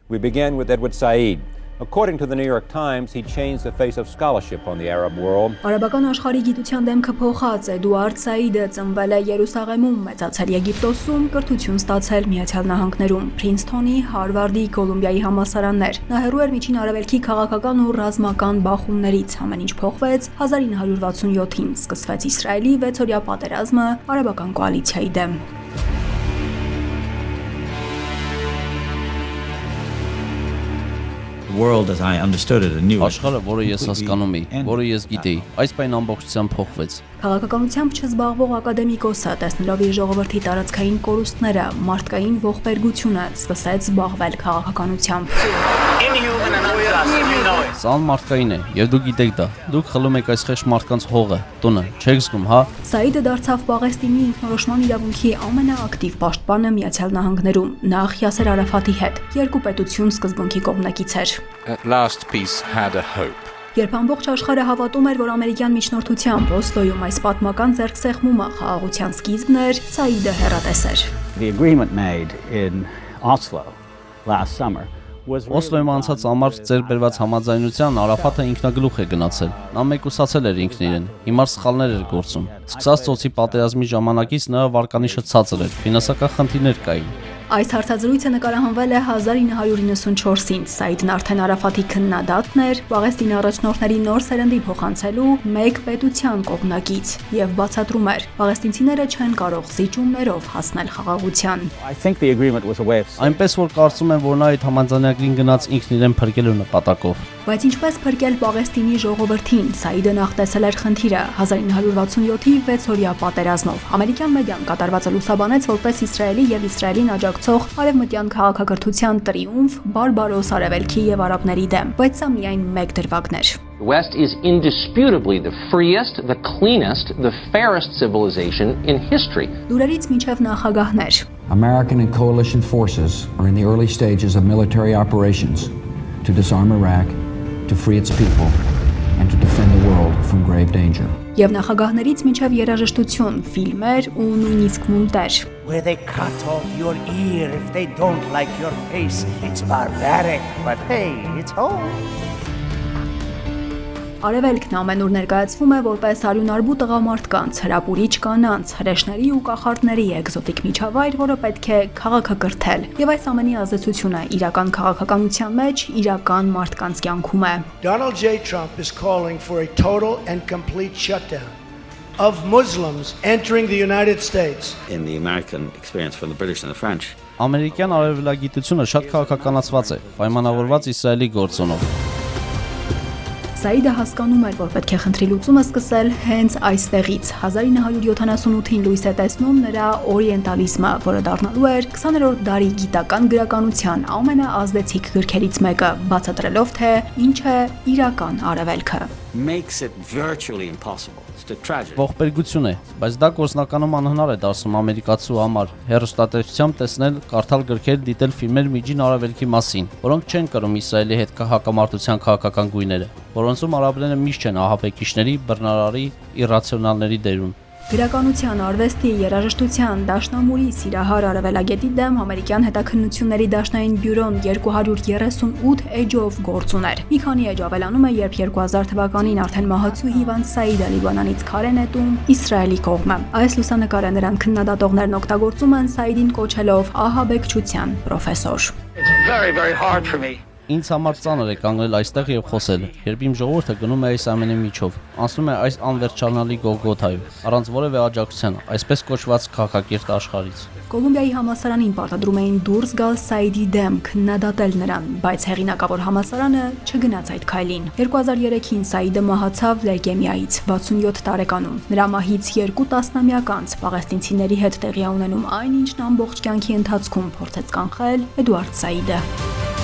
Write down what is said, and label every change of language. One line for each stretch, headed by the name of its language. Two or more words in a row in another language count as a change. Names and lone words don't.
English: We began with Edward Said. According to the New York Times, he changed the face of scholarship on the Arab world.
Armenian: Արաբական աշխարհի գիտության դեմքը փոխած Էդուարդ Սաիդը ծնվել է Երուսաղեմում, մեծացել Եգիպտոսում, կրթություն ստացել Միացյալ Նահանգներում, Փրինսթոնի, Հարվարդի, Կոլումբիայի համալսարաններ։ Նա հեռու էր Միջին Արևելքի քաղաքական ու ռազմական բախումներից, ամեն ինչ փոխվեց 1967-ին, սկսվեց Իսրայելի 6-օրյա պատերազմը արաբական կոալիցիայի դեմ։
English: World as I understood it, a new
Armenian: Աշխարհը, որը ես հասկանում էի, որը ես գիտեի, այս պայն ամբողջությամբ փոխվեց։ Քաղաքականությամբ չզբաղվող ակադեմիկոսը, տեսնելով իր ժողովրդի տարածքային կորուստները, մարդկային ողբերգությունը, սկսեց զբաղվել քաղաքականությամբ։ Սա անմարդկային է, եւ դուք գիտեք դա։ Դուք խլում եք այս խեղճ մարդկանց հողը, տունը, չեք զգում, հա։ Սաիդը դարձավ Պաղեստինի ինքնորոշման իրավունքի ամենաակտիվ պաշտպանը Միացյալ Նահանգներում, նախ Յասեր Արաֆատի հետ։ Երկու պետություն սկզբունքի կողմնակից էր։
English: At last peace had a hope.
Armenian: Երբ ամբողջ աշխարհը հավատում էր, որ ամերիկյան միջնորդությամբ Օսլոյում այս պատմական ձեռքսեղմումը խաղաղության սկիզբն էր, Սաիդը հեռատես էր։
English: The agreement made in Oslo last summer was
Armenian: Օսլոյում անցած ամառ ձեռբերված համաձայնության Արաֆատը ինքնագլուխ է գնացել։ Նա մեկուսացել էր ինքն իրեն, հիմար սխալներ էր գործում։ Սկսած ծոցի պատերազմի ժամանակից նա վարկանիշը ցածր էր, ֆինանսական խնդիրներ կային։ Այս հարցազրույցը նկարահանվել է 1994-ին, Սաիդն արդեն Արաֆատի քննադատն էր, Պաղեստինի առաջնորդների նոր սերնդի փոխանցելու մեկ պետության կողմնակից եւ բացատրում էր, պաղեստինցիները չեն կարող զիջումներով հասնել խաղաղության։
English: I think the agreement was a way of
Armenian: Այնպես որ կարծում եմ, որ նա այդ համաձայնագրին գնաց ինքն իրեն փրկելու նպատակով։ Բայց ինչպես փրկել Պաղեստինի ժողովրդին, Սաիդը նախ տեսել էր խնդիրը 1967-ի 6-օրյա պատերազմով։ Ամերիկյան մեդիան կատարվածը լուսաբանեց որպես Իսրայելի եւ Իսրայելին աջակցող արևմտյան քաղաքակրթության տրիումֆ բարբարոս արևելքի եւ արաբների դեմ, բայց սա միայն մեկ դրվագն էր։
English: The West is indisputably the freest, the cleanest, the fairest civilization in history.
Armenian: Լուրերից մինչև նախագահներ։
English: American and coalition forces are in the early stages of military operations to disarm Iraq, to free its people, and to defend the world from grave danger.
Armenian: Եվ նախագահներից մինչև երաժշտություն, ֆիլմեր ու նույնիսկ մունտեր։
English: Where they cut off your ear if they don't like your face. It's barbaric, but hey, it's home.
Armenian: Արևելքն ամենուր ներկայացվում է որպես արյունարբու տղամարդկանց, հրապուրիչ կանանց, հրեշների ու կախարդների էկզոտիկ միջավայր, որը պետք է քաղաքակրթել։ Եվ այս ամենի ազդեցությունը իրական քաղաքականության մեջ, իրական մարդկանց կյանքում է։
English: Donald J. Trump is calling for a total and complete shutdown of Muslims entering the United States. in the American experience from the British and the French.
Armenian: Ամերիկյան արևելագիտությունը շատ քաղաքականացված է, պայմանավորված Իսրայելի գործոնով։ Սաիդը հասկանում էր, որ պետք է խնդրի լուծումը սկսել հենց այստեղից։ 1978-ին լույս է տեսնում նրա օրիենտալիզմը, որը դառնալու էր 20-րդ դարի գիտական գրականության ամենաազդեցիկ գրքերից մեկը, բացատրելով թե ինչ է իրական արևելքը։
English: Makes it virtually impossible. It's a tragedy.
Armenian: Ողբերգություն է, բայց դա գործնականում անհնար է դարձնում ամերիկացու համար հեռուստատեսությամբ տեսնել, կարդալ գրքեր, դիտել ֆիլմեր Միջին Արևելքի մասին, որոնք չեն կրում Իսրայելի հետ հակամարտության քաղաքական գույները, որոնցում արաբները միշտ չեն ահաբեկիչների, բռնարարի, իրացիոնալների դերում։ Գրականության, արվեստի, երաժշտության, դաշնամուրի սիրահար արևելագետի դեմ ամերիկյան հետաքննությունների դաշնային բյուրոն 238 էջով գործ ուներ։ Մի քանի էջ ավելանում է, երբ 2000 թվականին արդեն մահացու հիվանդ Սաիդը Լիբանանից քար է նետում Իսրայելի կողմը։ Այս լուսանկարը նրան քննադատողներն օգտագործում են Սաիդին կոչելով ահաբեկչության պրոֆեսոր։
English: It's very, very hard for me.
Armenian: Ինձ համար ծանր է կանգնել այստեղ եւ խոսել, երբ իմ ժողովուրդը գնում է այս ամենի միջով, անցնում է այս անվերջանալի Գողգոթայով, առանց որևէ աջակցության, այսպես կոչված քաղաքակիրթ աշխարհից։ Կոլումբիայի համալսարանին պարտադրում էին դուրս գալ Սաիդի դեմ, քննադատել նրան, բայց հեղինակավոր համալսարանը չգնաց այդ քայլին։ 2003-ին Սաիդը մահացավ լեյկեմիայից 67 տարեկանում։ Նրա մահից 2 տասնամյակ անց պաղեստինցիների հետ տեղի ունենում այն, ինչն ամբողջ կյանքի ընթացքում փորձեց կանխել Էդուարդ Սաիդը։